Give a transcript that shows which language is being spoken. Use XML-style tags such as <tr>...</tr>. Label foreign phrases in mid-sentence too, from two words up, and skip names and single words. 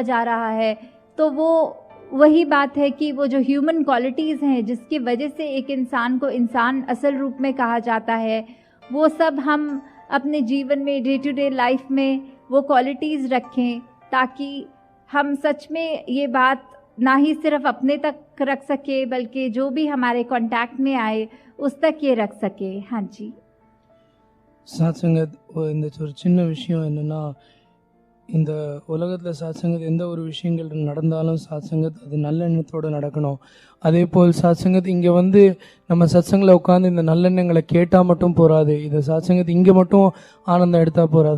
<hi>जा रहा है तो वो वही बात है कि वो जो</hi> <en>human qualities</en> <hi>हैं जिसकी वजह से एक इंसान को इंसान असल रूप में कहा जाता है, वो सब हम अपने जीवन में</hi> <en>day to day life</en> <hi>में वो क्वालिटीज़ रखें ताकि हम सच में ये बात ना ही सिर्फ अपने तक रख सके बल्कि जो भी हमारे कांटेक्ट में आए उस तक ये रख सके। हाँ जी,</hi> <ta>சாத்சங்கத் இந்த ஒரு சின்ன விஷயம் என்னென்னா, இந்த உலகத்தில் சாத்சங்கத் எந்த ஒரு விஷயங்கள் நடந்தாலும் சாத்சங்கத் அது நல்லெண்ணத்தோடு நடக்கணும். அதே போல் சாத்சங்கத் இங்கே வந்து நம்ம சத்சங்கில் உட்காந்து இந்த நல்லெண்ணங்களை கேட்டால் மட்டும் போகாது, இதை சாத்சங்கத் இங்கே மட்டும் ஆனந்தம் எடுத்தால் போகாது.</ta>